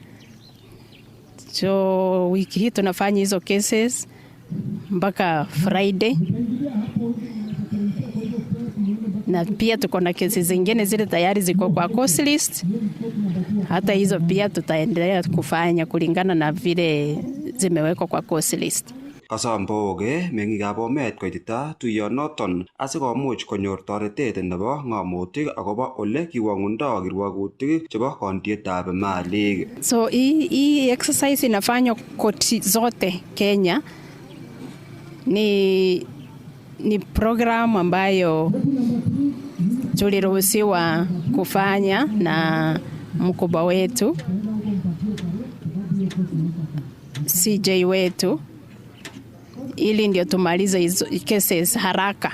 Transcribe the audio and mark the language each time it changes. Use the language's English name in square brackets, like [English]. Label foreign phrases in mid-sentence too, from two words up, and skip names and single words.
[Swahili] So wiki hii tunafanya hizo cases mpaka Friday. Na pia tuko na kesi zingine zile tayari ziko kwa [English] course list. [Swahili] Hata hizo pia tutaendelea kufanya kulingana na vile zimewekwa kwa [English] course list. [Kalenjin] Kasamboge mengikab Bomet koitita tuiyonoton asikomuch konyor toretet nebo ng'amotik akobo ole kiwang'undo kirwagutik chebo kondietab malik. [Swahili] So hii exercise inafanywa koti zote Kenya. Ni program ambayo tuliruhusiwa kufanya na mkubwa wetu CJ wetu, ili ndio tumalize hizo cases haraka.